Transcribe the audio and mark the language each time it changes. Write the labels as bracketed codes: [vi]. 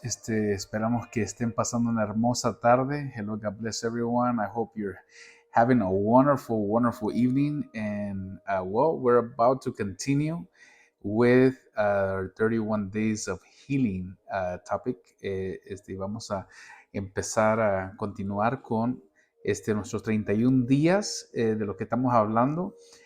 [es] Esperamos que estén pasando una hermosa tarde. [en] Hello, God bless everyone. I hope you're having a wonderful, wonderful evening. And we're about to continue with our 31 Days of Healing topic. [es] Vamos a empezar a continuar con nuestros 31 días de lo que estamos hablando.